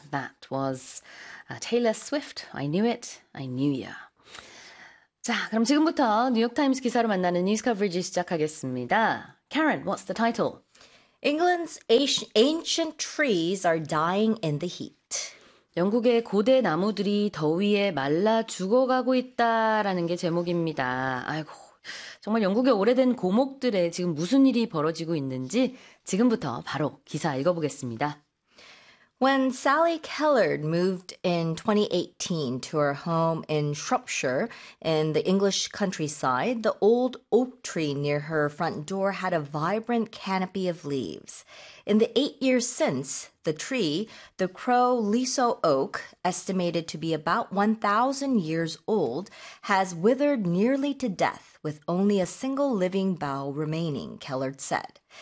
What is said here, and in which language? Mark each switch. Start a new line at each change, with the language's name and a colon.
English: That was Taylor Swift, I Knew It, I Knew Ya.
Korean: 자, 그럼 지금부터 뉴욕타임스 기사로 만나는 뉴스 커버리지 시작하겠습니다.
English: Karen, what's the title? England's ancient trees are dying in the heat.
Korean: 영국의 고대 나무들이 더위에 말라 죽어가고 있다라는 게 제목입니다. 아이고. 정말 영국의 오래된 고목들에 지금 무슨 일이 벌어지고 있는지 지금부터 바로 기사 읽어보겠습니다.
English: When Sally Kellard moved in 2018 to her home in Shropshire in the English countryside, the old oak tree near her front door had a vibrant canopy of leaves. In the 8 years since, the tree, the Crow Liso Oak, estimated to be about 1,000 years old, has withered nearly to death, with only a single living bough remaining, Kellard said.